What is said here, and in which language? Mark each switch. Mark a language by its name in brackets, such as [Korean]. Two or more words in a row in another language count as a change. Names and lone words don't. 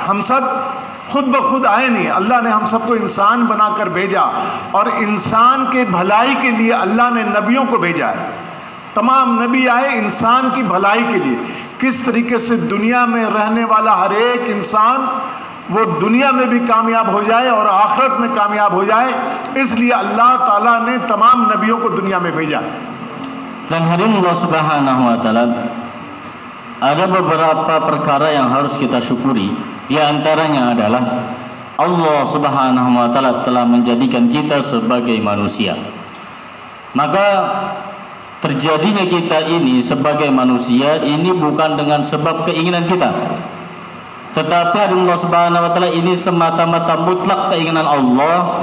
[Hindi] हम सब खुद ब खुद आए नहीं, अल्लाह ने हम सबको इंसान बनाकर भेजा और इंसान के भलाई के लिए अल्लाह ने नबियों को भेजा है। तमाम नबी आए इंसान की भलाई के लिए, किस तरीके से दुनिया में रहने वाला हर एक इंसान वो दुनिया में भी कामयाब हो जाए और आखिरत में कामयाब हो जाए, इसलिए अल्लाह ताला ने तमाम नबियों को दुनिया में भेजा। [Indonesian] Dan hadirin [Arabic] الله سبحانه وتعالى, [Indonesian] ada beberapa perkara yang harus kita syukuri. Di antaranya adalah [Arabic] الله سبحانه وتعالى [Indonesian] telah menjadikan kita sebagai manusia. Maka terjadinya kita ini sebagai manusia ini bukan dengan sebab keinginan kita, tetapi [Arabic] الله سبحانه وتعالى [Indonesian] ini semata-mata mutlak keinginan Allah.